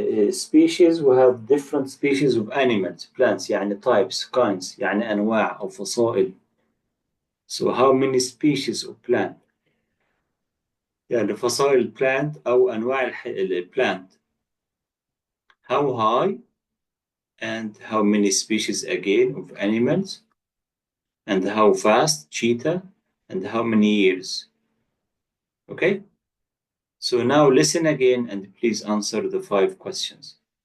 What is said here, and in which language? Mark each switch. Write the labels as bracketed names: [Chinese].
[English] Species, we have different species of animals, plants, يعني types, kinds, [Arabic] يعني أنواع أو فصائل. [English] So how many species of plant? [Arabic] يعني فصائل plant أو أنواع plant. [English] How high and how many species again of animals, and how fast, cheetah, and how many years. Okay? So now listen again and please answer the 5 questions.